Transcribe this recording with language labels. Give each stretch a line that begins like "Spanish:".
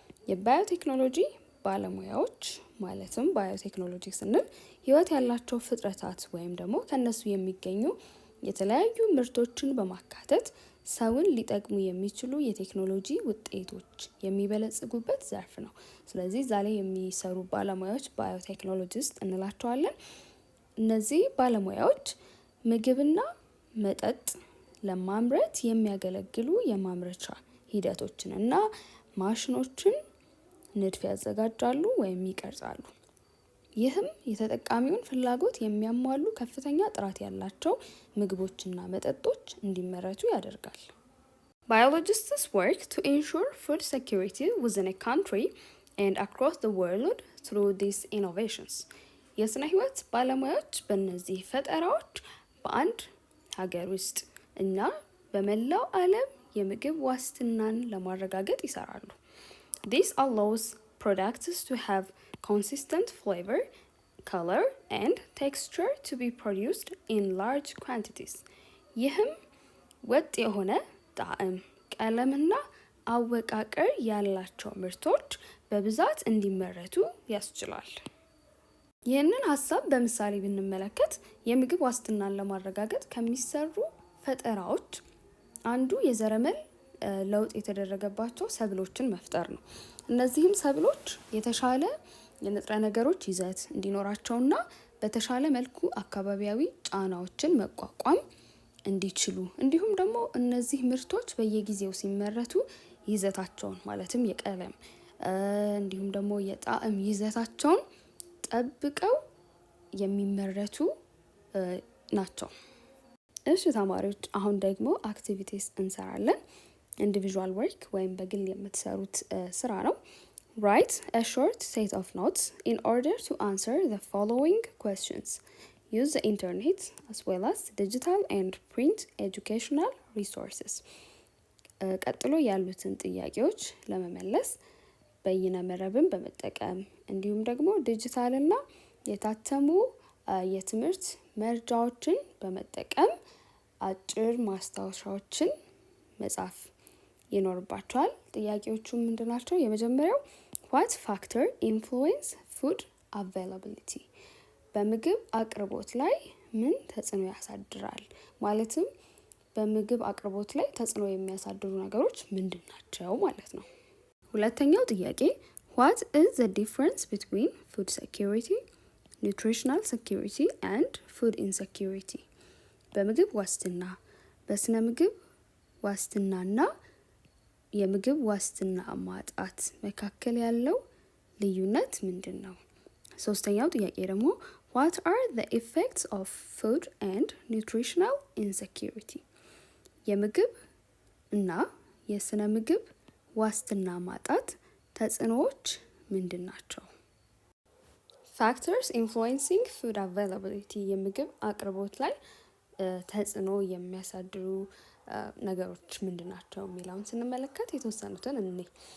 Amharic: የባዮቴክኖሎጂ ባለሙያዎች ማለትም ባዮቴክኖሎጂ ስንል ህይወት ያላቸው ፍጥረታት ወይም ደግሞ ከነሱ የሚገኙ የተለያዩ ምርቶችን በማካተት ሰውን ሊጠቅሙ የሚችሉ የቴክኖሎጂ ውጤቶች የሚበለጽጉበት ዘርፍ ነው። ስለዚህ ዛሬ የሚሰሩ ባለሙያዎች ባዮቴክኖሎጂስት እንላቸዋለን። እነዚህ ባለሙያዎች ምግብና መጠጥ ለማምረት የሚያገለግሉ የማምረቻ ሂደቶችን እና ማሽኖችን ንድፍ ያዘጋጃሉ ወይም ይቀርጻሉ። ይህም የተጠቃሚውን ፍላጎት የሚያሟሉ ከፍተኛ ጥራት ያላቸው ምግቦችና መጠጦች እንዲመረቱ ያደርጋል።
English: Biologists work to ensure food security within a country and across the world through these innovations.
Amharic: የስነ ህይወት ባለሙያዎች በእነዚህ ፈጠራዎች በአንድ ሀገር ውስጥ እና በመላው ዓለም የምግብ ዋስትናን ለማረጋገጥ ይሰራሉ።
English: This allows products to have consistent flavor, color, and texture to be produced in large quantities.
Amharic: ይህም ወጥ የሆነ ጣዕም፣ ቀለምና አወቃቀር ያላቸው ምርቶች በብዛት እንዲመረቱ ያስችላል። ይህንን ሀሳብ በምሳሌ ብንመለከት የምግብ ዋስትናን ለማረጋገጥ ከሚሰሩ ፈጠራዎች አንዱ የዘረመል ለውጥ የተደረገባቸው ሰብሎችን መፍጠር ነው። እነዚህም ሰብሎች የተሻለ የንጥረ ነገሮች ይዘት እንዲኖራቸውና በተሻለ መልኩ አካባቢያዊ ጫናዎችን መቋቋም እንዲችሉ እንዲሁም ደግሞ እነዚህ ምርቶች በየጊዜው ሲመረቱ ይዘታቸውን ማለትም የቀለም እንዲሁም ደግሞ የጣዕም ይዘታቸውን ጠብቀው የሚመረቱ ናቸው። እሺ ተማሪዎች አሁን ደግሞ አክቲቪቲስ እንሰራለን። ኢንዲቪዥዋል ወርክ ወይም በግል የምትሰሩት ስራ ነው።
English: Write a short set of notes in order to answer the following questions. Use the internet as well as digital and print educational resources.
Amharic: ቀጥሎ ያሉትን ጥያቄዎች ለመመለስ በይነ መረብን በመጠቀም እንዲሁም ደግሞ ዲጂታል እና የታተሙ የትምህርት መርጃዎችን በመጠቀም አጭር ማስታወሻዎችን መጻፍ ይኖርባቸዋል። ጥያቄዎቹ ምንድናቸው? የመጀመሪያው
English: what factor influence food availability?
Amharic: በምግብ አቅርቦት ላይ ምን ተጽዕኖ ያሳድራል? ማለትም በምግብ አቅርቦት ላይ ተጽዕኖ የሚያሳድሩ ነገሮች ምንድን ናቸው ማለት ነው። ሁለተኛው ጥያቄ
English: what is the difference between food security, nutritional security and food insecurity?
Amharic: በምግብ ዋስትና፣ በስነ ምግብ ዋስትናና የምግብ ዋስትና ማጣት መካከል ያለው ልዩነት ምንድን ነው? ሶስተኛው ጥያቄ ደግሞ
English: what are the effects of food and nutritional insecurity?
Amharic: የምግብ እና የስነ ምግብ ዋስትና ማጣት ተጽዕኖዎች ምንድን ናቸው?
English: Factors influencing food availability
Amharic: የምግብ አቅርቦት ላይ ተጽዕኖ የሚያሳድሩ ነገሮች ምንድን ናቸው የሚለውን ስንመለከት የተወሰኑትን እንይ።